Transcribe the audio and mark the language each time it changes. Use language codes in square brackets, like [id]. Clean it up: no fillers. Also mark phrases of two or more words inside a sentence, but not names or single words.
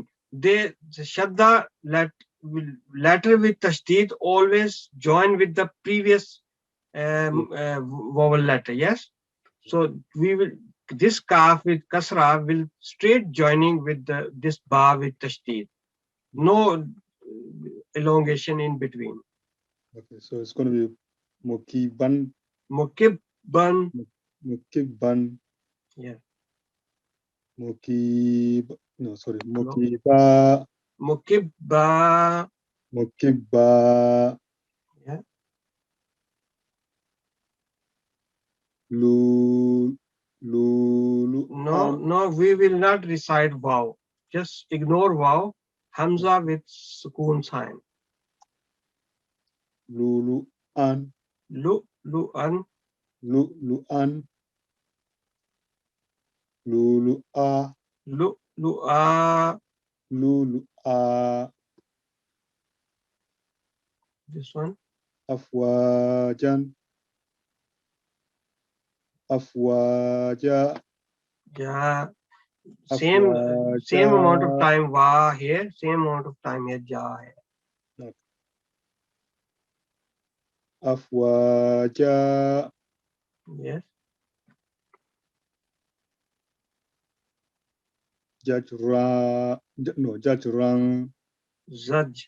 [en] The shadda letter with tashdid always join with the previous vowel letter. Yes. So we will this kaf with kasra will straight joining with this ba with tashdid. No elongation in between. Okay, so it's going to be Mukiban. Mukibban. Mukiban. Yeah. Mukib. No, sorry. No. Mukiba. Mukibba. Mukiba. Yeah. No, Lulu'an. no, we will not recite wow. Just ignore wow. Hamza with sukoon sign. Lulu'an. Lu'an. Lu'lu'an. Lulu'a. Lu'a. Lulu'a. This one. Afwajan. Afwaja. Ja. Same amount of Afwaja. time wa here. Same amount of time here [hi] ja hai. [en] Afwaja. Yes. Jajra. No, Jajrang. Zaj.